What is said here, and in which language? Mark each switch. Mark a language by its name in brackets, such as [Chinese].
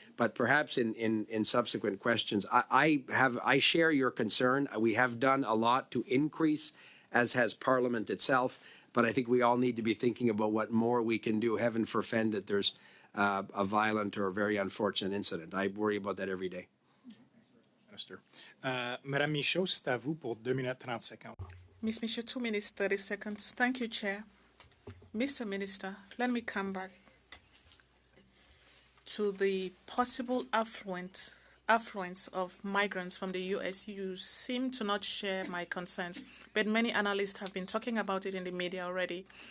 [English] But perhaps in subsequent questions, I share your concern. We have done a lot to increase, as has Parliament itself, but I think we all need to be thinking about what more we can do. Heaven forfend that there's a violent or a very unfortunate incident. I worry about that every day. Minister. [French] Madame Michaud, c'est à vous pour 2 minutes 30 secondes. [English] Ms. Michaud, 2 minutes, 30 seconds. Thank you, Chair. Mr. Minister, let me come back to the possible affluence of migrants from the U.S. You seem to not share my concerns, but many analysts have been talking about it in the media already.